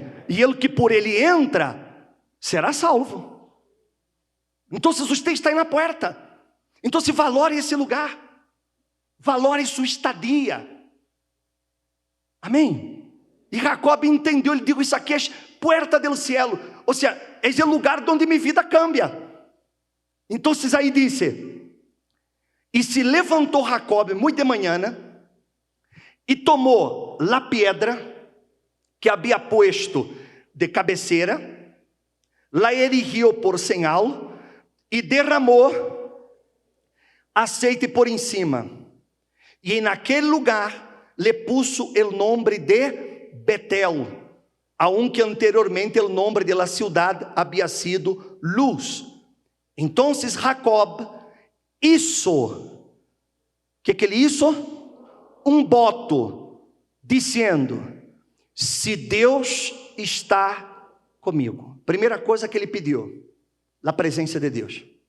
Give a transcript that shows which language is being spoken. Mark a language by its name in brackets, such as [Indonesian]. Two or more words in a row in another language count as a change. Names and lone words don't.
[Portuguese] E ele que por ele entra, será salvo. Então, se você está aí na porta, então se valore esse lugar, valore sua estadia. Amém? E Jacob entendeu, ele disse: isso aqui é [Spanish] puerta del cielo, [Portuguese] ou seja, é o lugar onde minha vida cambia. Então aí disse: e se levantou Jacob muito de manhã, e tomou a pedra que havia puesto de cabeceira, la erigiu por señal, e derramou aceite por em cima. E em aquele lugar [Spanish] le puso [Portuguese] o nome de Betel, [Spanish] aunque anteriormente [Portuguese] o nome de [Spanish] la ciudad [Portuguese] havia sido Luz. Então Jacob hizo, que ele hizo? Um voto, dizendo: se Deus está comigo. Primeira coisa que ele pediu, a presença de Deus.